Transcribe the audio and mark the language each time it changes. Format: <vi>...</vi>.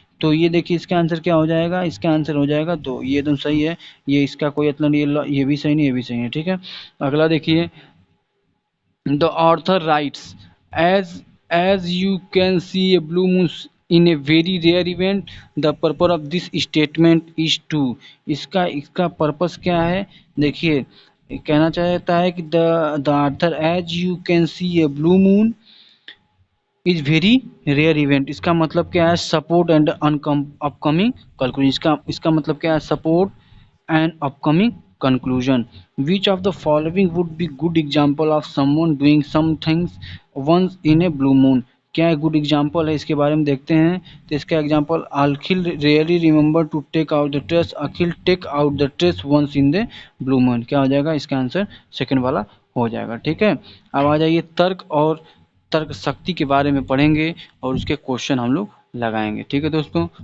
<hi>तो ये देखिए इसका आंसर क्या हो जाएगा, इसका आंसर हो जाएगा दो, ये एकदम सही है, ये इसका कोई मतलब नहीं, ये भी सही नहीं, ये भी सही है, ठीक है। अगला देखिए,</hi> <en>the author writes, as you can see a blue moon in a very rare event, the purpose of this statement is to।</en> <hi>इसका पर्पस क्या है, देखिए कहना चाहता है कि</hi> <en>the author as you can see a blue moon is very rare event,</en> <hi>इसका मतलब क्या है,</hi> <en>Support and upcoming conclusion, इसका मतलब क्या है, support and upcoming conclusion। Which of the following would be good example of someone doing some things once in a blue moon।</en> <hi>क्या good example है, इसके बारे में देखते हैं। तो इसका example,</hi> <en>Akhil really remember to take out the trace, Akhil take out the trace once in the blue moon,</en> <hi>क्या हो जाएगा, इसका आंसर सेकंड वाला हो जाएगा, ठीक है। अब आ जाइए तर्क और तर्क शक्ति के बारे में पढ़ेंगे और उसके क्वेश्चन हम लोग लगाएंगे, ठीक है दोस्तों।</hi>